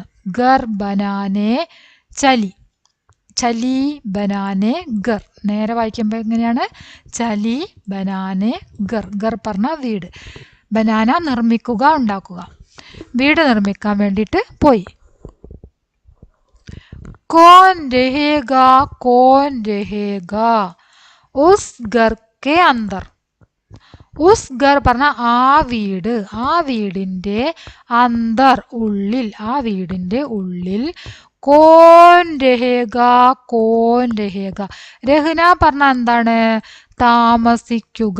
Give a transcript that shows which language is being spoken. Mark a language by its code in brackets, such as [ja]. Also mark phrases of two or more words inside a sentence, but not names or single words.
[hi] घर बनाने चली. चली बनाने घर. [ml] നേരെ വായിക്കുമ്പോൾ എങ്ങനെയാണ്? [hi] चली बनाने घर. [ml] ഘർ പറഞ്ഞ വീട്, ബനാന നിർമ്മിക്കുക, ഉണ്ടാക്കുക. വീട് നിർമ്മിക്കാൻ വേണ്ടിയിട്ട് പോയി. [hi] कौन रहेगा उस घर के अंदर. उस घर [ml] പറഞ്ഞ ആ വീട്, ആ വീടിൻ്റെ അന്തർ ഉള്ളിൽ, ആ വീടിൻ്റെ ഉള്ളിൽ. [hi] कौन रहेगा. [ml] രഹ്ന പറഞ്ഞ എന്താണ്? താമസിക്കുക.